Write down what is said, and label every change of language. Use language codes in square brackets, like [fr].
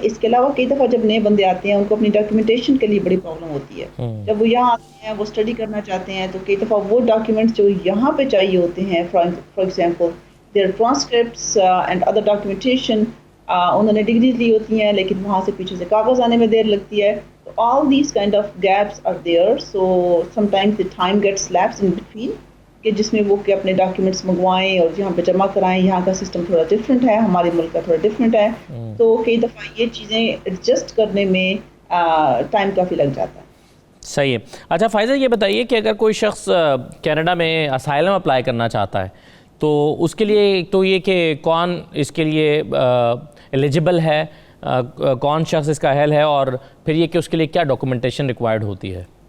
[ur] اس کے علاوہ کئی دفعہ جب نئے بندے آتے ہیں ان کو اپنی ڈاکیومنٹیشن کے لیے بڑی پرابلم ہوتی ہے. جب وہ یہاں آتے ہیں, وہ اسٹڈی کرنا چاہتے ہیں, تو کئی دفعہ وہ ڈاکیومنٹس جو یہاں پہ چاہیے ہوتے ہیں, [en] for example their transcripts and other documentation, [ur] انہوں نے ڈگریز لی ہوتی ہیں لیکن وہاں سے پیچھے سے کاغذ آنے میں دیر لگتی ہے. تو [en] all these kind of gaps are there, so sometimes the time gets lapsed in between, [ur] کہ جس میں وہ کہ اپنے ڈاکیومنٹس منگوائیں اور یہاں پہ جمع کرائیں. یہاں کا سسٹم تھوڑا ڈفرینٹ ہے, ہمارے ملک کا تھوڑا ڈفرینٹ ہے. تو کئی دفعہ یہ چیزیں ایڈجسٹ کرنے میں ٹائم کافی لگ جاتا ہے. صحیح ہے. اچھا فائزہ یہ بتائیے کہ اگر کوئی شخص کینیڈا میں اسائلم اپلائی کرنا چاہتا ہے تو اس کے لیے ایک تو یہ کہ کون اس کے لیے ایلیجبل ہے, کون شخص اس کا اہل ہے, اور پھر یہ کہ اس کے لیے کیا ڈاکومنٹیشن ریکوائرڈ ہوتی ہے؟